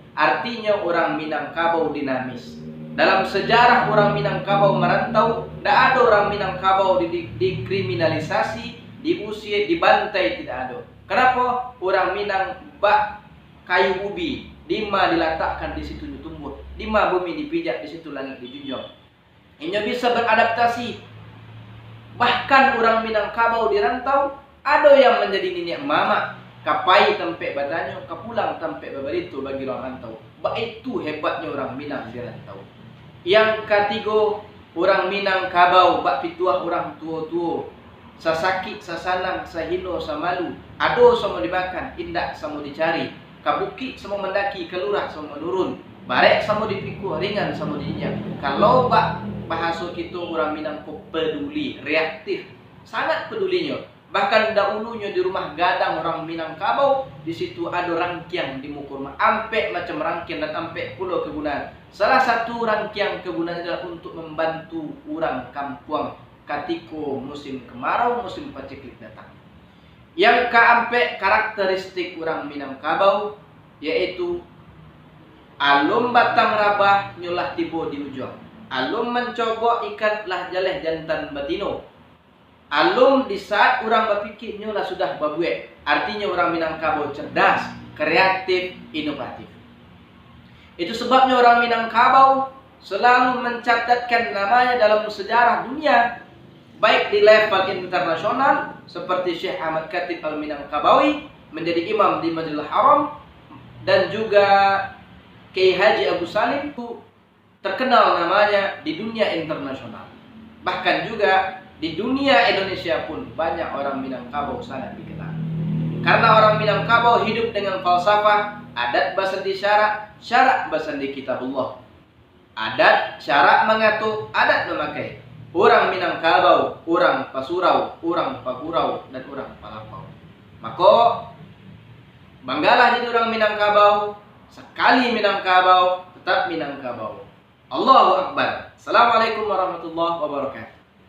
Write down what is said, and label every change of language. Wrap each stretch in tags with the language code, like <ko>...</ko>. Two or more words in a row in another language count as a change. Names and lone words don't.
<id>Artinya orang Minangkabau dinamis. Dalam sejarah orang Minangkabau merantau, tidak ada orang Minangkabau dikriminalisasi, diusir, dibantai, tidak ada. Kenapa? Orang Minang bak kayu ubi. Dima diletakkan di situ tumbuh, dima bumi dipijak di situ langit dijunjung. Ini bisa beradaptasi. Bahkan orang Minangkabau dirantau, ada yang menjadi nenek mama,</id> <min>kapai tempe badannya, kapulang tempe babarito bagi orang rantau.</min> <id>Itu hebatnya orang Minang dirantau. Yang ketiga, orang Minangkabau bak pituah orang tua-tua.</id> <min>Sasakit, sasanang, sahino, samalu. Ado sama dimakan, indak sama dicari. Kabukit sama mendaki, kelurah sama menurun, barek sama dipikul, ringan sama dinyak.</min> <id>Kalau bahasa kita orang Minangkabau peduli, reaktif, sangat pedulinya. Bahkan dahulunya di rumah gadang orang Minangkabau, di situ ada rangkiang di muka rumah, ampe macam rangkiang dan ampe pulau kegunaan. Salah satu rangkiang kegunaan adalah untuk membantu orang kampung ketika musim kemarau, musim paceklik datang. Yang keempat, karakteristik orang Minangkabau yaitu</id> <min>alum batang rabah nyulah tibo di ujung. Alum mencoba ikan lah jaleh jantan batino. Alum di saat orang berpikir nyulah sudah babuek.</min> <id>Artinya orang Minangkabau cerdas, kreatif, inovatif. Itu sebabnya orang Minangkabau selalu mencatatkan namanya dalam sejarah dunia. Baik di level internasional seperti Syekh Ahmad Khatib Al-Minangkabawi menjadi imam di Masjidil Haram, dan juga Kiai Haji Abu Salim itu terkenal namanya di dunia internasional. Bahkan juga di dunia Indonesia pun banyak orang Minangkabau sangat dikenal. Karena orang Minangkabau hidup dengan falsafah</id> <min>adat basandi syarak, syarak basandi kitabullah.</min> <id>Adat syarak mengatur, adat memakai. Orang Minangkabau, orang Pasurau, orang Pagurau, dan orang Palapau. Maka banggalah jadi orang Minangkabau. Sekali Minangkabau, tetap Minangkabau.</id> <ar>الله أكبر. السلام عليكم ورحمة الله وبركاته.</ar>